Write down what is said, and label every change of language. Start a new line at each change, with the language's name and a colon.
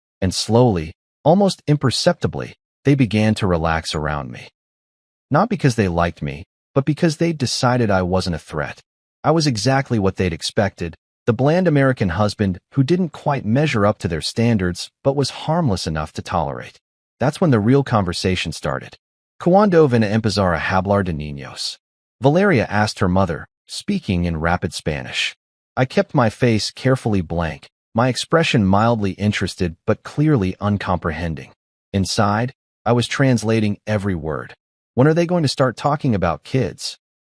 English: And slowly, almost imperceptibly, they began to relax around me. Not because they liked me, but because they'd decided I wasn't a threat. I was exactly what they'd expected, the bland American husband who didn't quite measure up to their standards but was harmless enough to tolerate. That's when the real conversation started.
Spanish: ¿Cuándo van a empezar a hablar de niños?
English: Valeria asked her mother, speaking in rapid Spanish. I kept my face carefully blank, my expression mildly interested but clearly uncomprehending. Inside, I was translating every word. When are they going to start talking about kids?